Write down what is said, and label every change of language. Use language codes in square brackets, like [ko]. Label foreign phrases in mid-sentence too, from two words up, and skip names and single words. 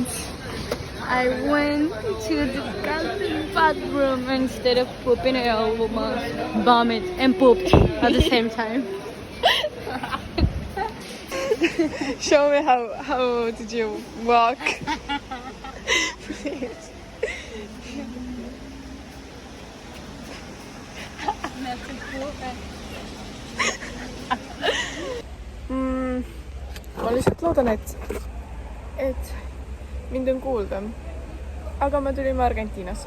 [en] I went to the bathroom instead of pooping. I almost vomited and pooped at the same time. Show me how did you walk? Please. [et] Ma lihtsalt loodan, et mind on kuulda. Aga me tulime Argentiinasse.